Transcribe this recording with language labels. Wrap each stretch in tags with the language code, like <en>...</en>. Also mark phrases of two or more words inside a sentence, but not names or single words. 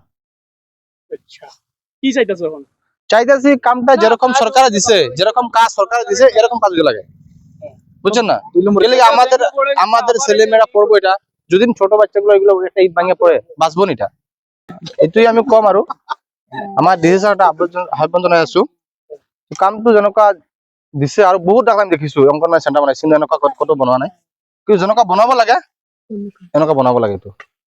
<bn>আচ্ছা কি চাইতাছ এখন? চাইতেছি কামটা যেরকম সরকার দিছে, যেরকম কাজ সরকার দিছে এরকম কাজ লাগে, বুঝছেন না? গেলে আমাদের আমাদের ছেলে মেয়েরা পড়বো, এটা যদি ছোট বাচ্চাগুলো এগুলো একটা ইট ভাঙিয়ে পড়ে বাঁচবো না, এটা এটাই আমি কম।</bn> <as>আরো আমার ডিসি স্যারটা আহ্বান জানাই আছো, কামটো যেনেকুৱা দিছে আৰু বহুত টাকা আমি দেখিছো অঙ্গনবাড়ি সেন্টার বানাইছে, এনেকুৱা কত বনোৱা নাই, কিন্তু যেনেকুৱা বনাব লাগে এনেকুৱা বনাব লাগে। এইটো</as>